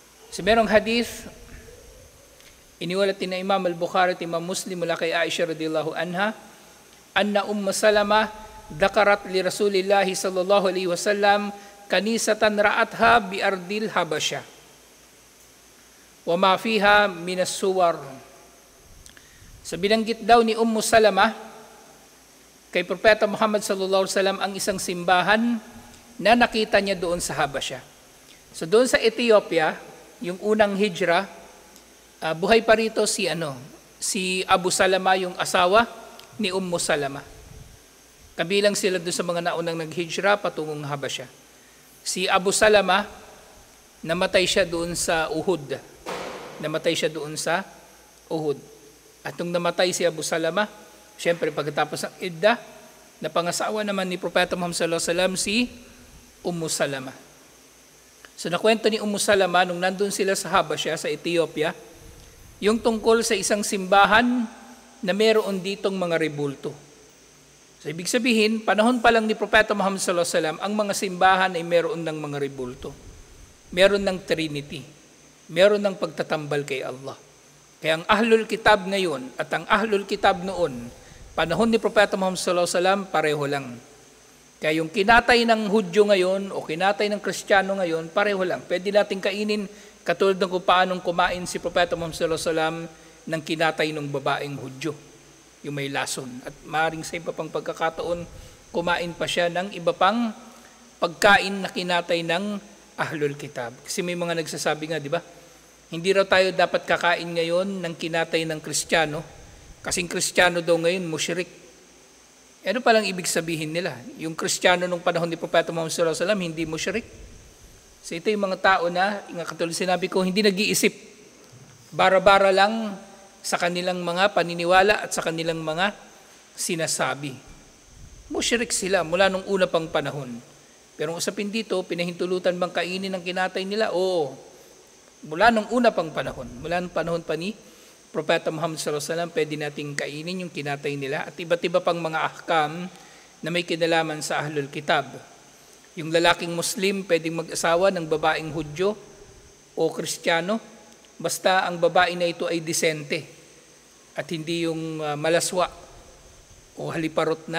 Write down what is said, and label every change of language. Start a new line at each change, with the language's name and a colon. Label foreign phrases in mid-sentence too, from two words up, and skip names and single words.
Filipino: So merong hadith, iniwalat ni Imam al-Bukhari at Imam Muslim mula kay Aisha
Arabic: رضي الله عنها، أن سلمة ذكرت لرسول الله صلى الله عليه وسلم كنيسة رأتها بأرض الحبشة وما فيها من الصور.
Filipino: So binanggit daw ni Salama kay Propeta Muhammad
Arabic: صلى الله عليه وسلم
Filipino: ang isang simbahan na nakita niya doon sa Habasha. So doon sa Ethiopia, yung unang hijra, buhay pa rito si Abu Salama, yung asawa ni Salama. Kabilang sila doon sa mga naunang naghijra patungong Habasha. Si Abu Salama, namatay siya doon sa Uhud. At nung namatay si Abu Salama, siyempre pagkatapos ng iddah, napangasawa naman ni Propeta Muhammad
Arabic: صلى الله عليه وسلم
Filipino: si Salama. So nakwento ni Salama nung nandun sila sa Habasha, sa Ethiopia, yung tungkol sa isang simbahan na meron ditong mga rebulto. So ibig sabihin, panahon pa lang ni Propeta Muhammad
Arabic: صلى الله عليه وسلم,
Filipino: ang mga simbahan ay meron ng mga rebulto. Meron ng Trinity. Meron ng pagtatambal kay Allah. Kaya ang
Arabic: أهل الكتاب
Filipino: ngayon at ang
Arabic: أهل الكتاب
Filipino: noon, panahon ni Propeta Muhammad
Arabic: صلى الله عليه وسلم,
Filipino: pareho lang. Kaya yung kinatay ng Hudyo ngayon o kinatay ng Kristiyano ngayon, pareho lang. Pwede natin kainin katulad ng kung paanong kumain si Propeta Muhammad
Arabic: صلى الله عليه وسلم
Filipino: ng kinatay ng babaeng Hudyo, yung may lason. At maaaring sa iba pang pagkakataon, kumain pa siya ng iba pang pagkain na kinatay ng
Arabic: أهل الكتاب.
Filipino: Kasi may mga nagsasabi nga, di ba? Hindi raw tayo dapat kakain ngayon ng kinatay ng Kristiyano, kasing Kristiyano daw ngayon, musyrik. Ano palang ibig sabihin nila? Yung Kristiyano nung panahon ni Propeta Muhammad
Arabic: صلى الله عليه وسلم,
Filipino: hindi musyrik. So ito yung mga tao na, katulad sinabi ko, hindi nag-iisip. Bara-bara lang sa kanilang mga paniniwala at sa kanilang mga sinasabi. Musyrik sila mula nung una pang panahon. Pero usapin dito, pinahintulutan bang kainin ng kinatay nila? Oo. Mula nung una pang panahon, mula nung panahon pa ni Propeta Muhammad
Arabic: صلى الله عليه وسلم,
Filipino: pwede nating kainin yung kinatay nila at iba't iba pang mga ahkam na may kinalaman sa
Arabic: أهل الكتاب.
Filipino: Yung lalaking Muslim pwedeng mag-asawa ng babaeng Hudyo o Kristiyano, basta ang babae na ito ay disente at hindi yung malaswa o haliparot na babae.